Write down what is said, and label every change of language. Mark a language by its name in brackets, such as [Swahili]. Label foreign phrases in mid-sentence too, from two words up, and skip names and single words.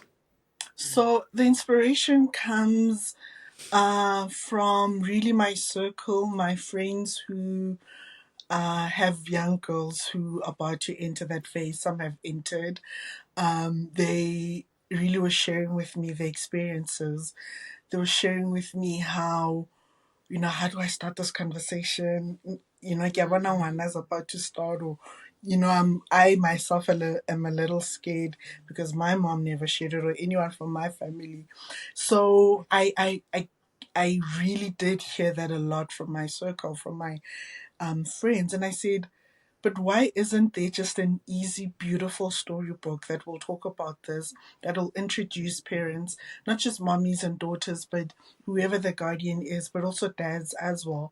[English] So the inspiration comes from really my circle, my friends who have young girls who are about to enter that phase. Some have entered. They really were sharing with me their experiences. They were sharing with me how, how do I start this conversation? [Tswana] Ke a bona ngwana [English] is about to start, or, I myself am a little scared because my mom never shared it, or anyone from my family. So I really did hear that a lot from my circle, from my friends. And I said, but why isn't there just an easy, beautiful storybook that will talk about this, that will introduce parents, not just mommies and daughters, but whoever the guardian is, but also dads as well.